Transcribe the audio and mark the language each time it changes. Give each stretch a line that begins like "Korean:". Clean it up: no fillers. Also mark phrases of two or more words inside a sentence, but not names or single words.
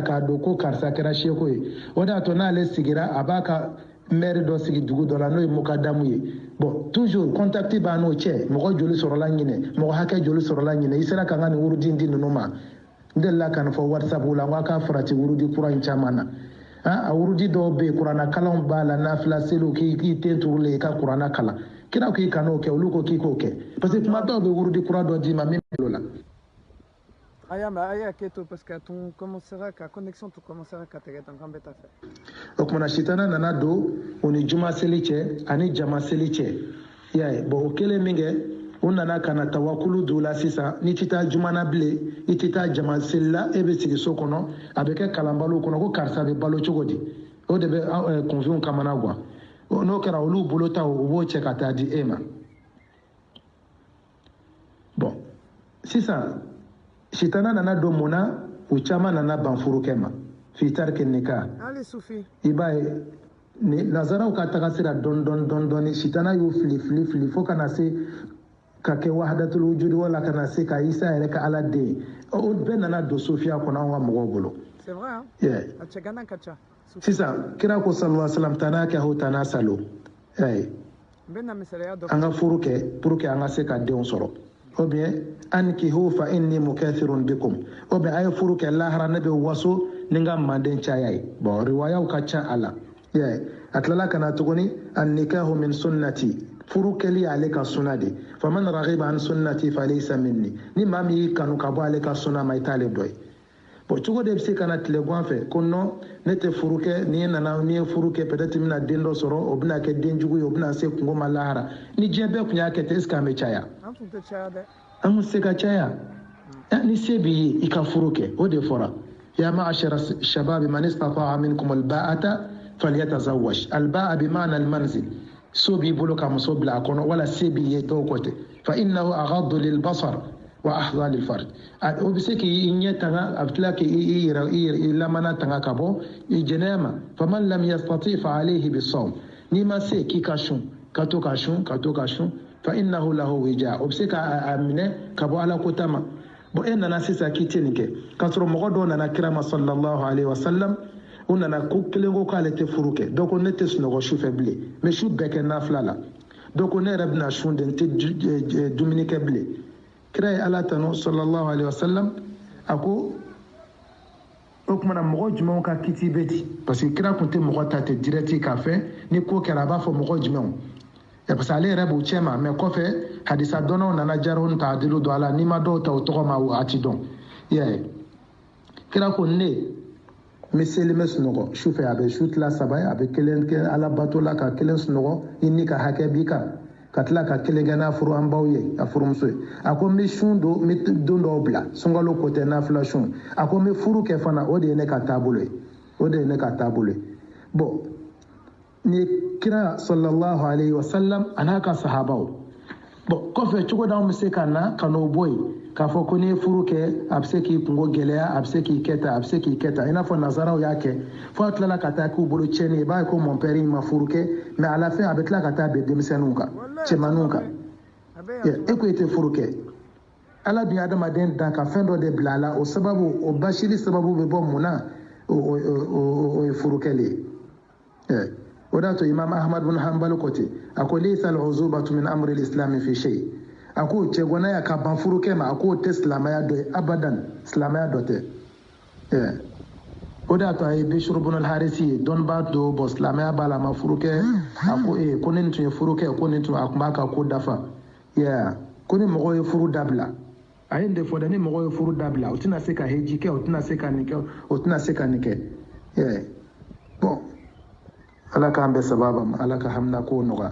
Bambara: k'a dɔn ko karisa kɛra seko ye o de y'a to n'ale sigira a b'a ka maire dɔ sigi dugu dɔ la n'o ye mukadamu ye
French: bon toujours
Bambara: contact b'a n'o cɛ mɔgɔ joli sɔrɔla ɲinɛ mɔgɔ hakɛ joli sɔrɔla ɲinɛ i sera ka n ka nin wurudi di ninnu ma n delila ka nin fɔ whatsapp la n ko a ka farati wurudi kura in caman na a wurudi dɔw bɛ yen kuranna kalanw b'a la nafila seliw k'i ten turulen i ka kuranna kalan kira k'i kan'o kɛ olu ko k'i k'o kɛ
French: parce que
Bambara: tuma dɔw bɛ wurudi kura dɔ d'i ma min bolo la aya keto
French: parce que ton commencera
Bambara: ka
French: connexion tu commencera
Bambara: ka tɛgɛ tan kan bɛ taa fɛ o kumana sitana nana don o ni juma seli cɛ ani jama seli cɛ i y'a ye bon o kelen min kɛ u nana ka na tawakulu don la sisan n'i tɛ taa juma na bilen i tɛ taa jama seli la e bɛ sigi so kɔnɔ a bɛ kɛ kalanbaliw kɔnɔ ko karisa bɛ balo cogo di o de bɛ kunfinw kamana guwan n'o kɛra olu bolo ta o b'o cɛ ka taa di e ma. Bon sisan sitana nana don mun na u caman nana ban furukɛ ma
Arabic: في ترك النكاح.
Bambara: I b'a ye ni nazaraw ka taga sira dɔɔni sitana y'u fili fo kana se ka kɛ wahadatul wujud wala kana se ka Isa yɛrɛ ka Ala den o bɛɛ nana don sofiya kɔnɔ an ka mɔgɔw bolo.
French: C'est vrai hein?
English: Yeah.
Bambara: Sisan kira ko
Arabic: صلى الله عليه وسلم
Bambara: tana kɛ ho tana salo. An ka furu kɛ
French: pour que
Bambara: an ka se ka denw sɔrɔ.
French: Ou bien
Arabic: انكحوا فإني مكاثر بكم.
French: Ou bien
Bambara: ay furu kɛ lahara ne bɛ waso ni ka manden caya ye. Bon riwayaw ka ca a la. Yeah. A tilala kana tuguni
Arabic: النكاح من سنتي.
Bambara: Furu kɛli ale ka sunna de.
Arabic: فمن رغب عن سنتي فليس مني.
Bambara: Ni maa min y'i kanu ka bɔ ale ka sunna ma i t'ale dɔ ye. Bon cogo de bɛ se ka na tile gan fɛ ko non ne tɛ furu kɛ ni ye furu kɛ peut-être n bɛna den dɔ sɔrɔ o bɛna kɛ den jugu ye o bɛna se kungo ma lahara ni diɲɛ bɛɛ tun y'a kɛ ten
French: est-ce que
Bambara: an bɛ caya? An tun tɛ se ka caya. Ni se b'i ye i ka furu kɛ o de fɔra
Arabic: يا معشر الشباب من استطاع منكم الباءة فليتزوج. الباءة بمعنى المنزل.
Bambara: So b'i bolo ka muso bila a kɔnɔ wala se b'i ye dɔw kɔ tɛ
Arabic: فإنه أغض للبصر وأحصن للفرج.
Bambara: O bɛ se k'i ɲɛ tanga a bɛ tila k'i lamana tanga ka bɔ i jɛnɛya ma.
Arabic: فمن لم يستطع فعليه بالصوم.
Bambara: N'i ma se k'i ka sun ka to ka sun
Arabic: فإنه له وجاء.
Bambara: O bɛ se k'a minɛ ka bɔ Ala kota ma. Bon e nana sisan k'i tɛ nin kɛ k'a sɔrɔ mɔgɔ dɔw nana kira ma
Arabic: صلى الله عليه وسلم
Bambara: u nana ko kelen ko k'ale tɛ furu kɛ dɔw ko ne tɛ sunɔgɔ su fɛ bilen mais su bɛɛ kɛ nafila la dɔw ko ne yɛrɛ bɛna sun de n tɛ dumuni kɛ bilen. Kira ye Ala tanu
Arabic: صلى الله عليه وسلم
Bambara: a ko o kumana mɔgɔ jumɛnw ka kiti bɛ di
French: parce que
Bambara: kira tun tɛ mɔgɔ ta ten direct k'a fɛ ni ko kɛra a b'a fɔ mɔgɔ jumɛnw
French: parce que
Bambara: ale yɛrɛ b'u cɛ ma mais kɔfɛ hadisa dɔnnaw nana jarhu ta adilu don a la n'i ma dɔw ta o tɔgɔ ma a ti dɔn. Kira ko ne n bɛ seli n bɛ sunɔgɔ su fɛ a bɛ su tila saba ye a bɛ kelen kɛ Ala bato la ka kelen sunɔgɔ i ni ka hakɛ b'i kan ka tila ka kelen kɛ n'a furu an baw ye a furumuso ye a ko n bɛ sun don n bɛ don dɔw bila sunkalo ko tɛ nafila sun a ko n bɛ furu kɛ fana o de ye ne ka taabolo ye bon ni kira
Arabic: صلى الله عليه وسلم
Bambara: a n'a ka sahabaw bon kɔfɛ cogo d'anw bɛ se ka na ka n'o bɔ yen k'a fɔ ko n'i ye furu kɛ a bɛ se k'i kungo gɛlɛya a bɛ se k'i kɛ tan i n'a fɔ nazaraw y'a kɛ fo a tilala ka taa k'u bolo tiɲɛni i b'a ye ko
French: mon père
Bambara: ma furu kɛ
French: mais à la fin
Bambara: a bɛ tila ka taa bɛn denmisɛnninw kan cɛmanninw kan e ko i tɛ furu kɛ Ala dun ye adamaden dan ka fɛn dɔ de bila a la o sababu o basili sababu bɛ bɔ mun na o ye furu kɛli ye o de y'a to Imam Ahmad bin Hanbal ko ten a ko
Arabic: ليست العزوبة من أمر الإسلام في شيء.
Bambara: A ko cɛgɔnaya ka ban furukɛ ma a k'o tɛ silamɛya dɔ ye abadan silamɛya dɔ tɛ. O de y'a to a ye Bishr ibn al-Harisi ye dɔnnibaa dɔ bɔ silamɛya b'a la a ma furukɛ a ko ko ni nin tun ye furukɛ ko nin tun a tun b'a ka ko dafa ko ni mɔgɔw ye furu dabila a ye nin de fɔ dɛ ni mɔgɔw ye furu dabila o tɛna se ka heji kɛ o tɛna se ka nin kɛ bon Ala k'an bɛɛ sababa ma Ala ka hamina ko nɔgɔya.